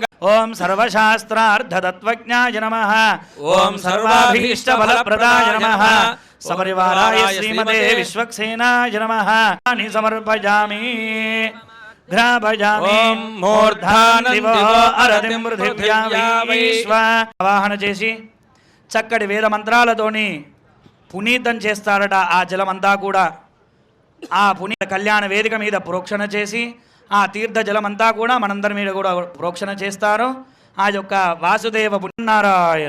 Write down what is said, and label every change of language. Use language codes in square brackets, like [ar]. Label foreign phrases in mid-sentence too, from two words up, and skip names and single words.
[sa] ओं सर्वशास्त्रार्थतत्त्वज्ञाय नमः। ओं सर्वाभीष्टफलप्रदाय नमः। सपरिवाराय श्रीमते विश्वक्सेनाय नमः। समर्पयामि घ्रापयामि मूर्धानन्दिवो अरतिं पृथिव्या विश्व [te] ఆవాహన చేసి చక్కటి వేద మంత్రాలతోని పునీతం చేస్తారట ఆ జలమంతా కూడా. ఆ పునీత కళ్యాణ వేదిక మీద ప్రోక్షణ చేసి ఆ తీర్థ జలమంతా కూడా మనందరి మీద కూడా ప్రోక్షణ చేస్తారు. ఆ యొక్క వాసుదేవ పుణ్యనారాయణ